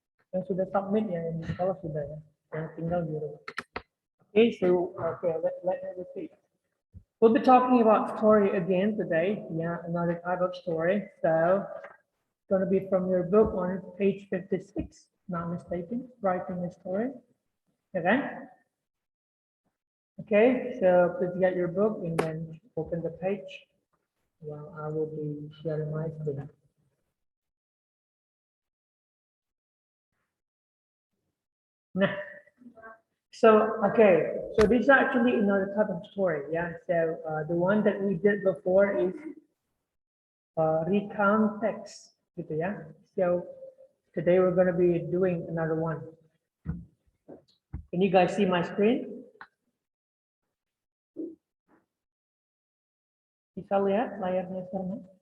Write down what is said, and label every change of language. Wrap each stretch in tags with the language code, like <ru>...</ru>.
<id>Yang sudah submit ya, yang kalau sudah ya, yang tinggal di rumah.</id> <en>Okay, so let me repeat. We'll be talking about story again today. Yeah, another type of story. So it's going to be from your book on page 56, not mistaken, writing a story. Okay. Okay, so please get your book and then open the page. Well, I will be sharing my screen. Nah. So, okay, so this is actually another type of story, yeah. So the one that we did before is recount text,</en> <id>gitu ya.</id> <en>So today we're going to be doing another one. Can you guys see my screen?</en> <id>Bisa lihat layarnya sekarang?</id>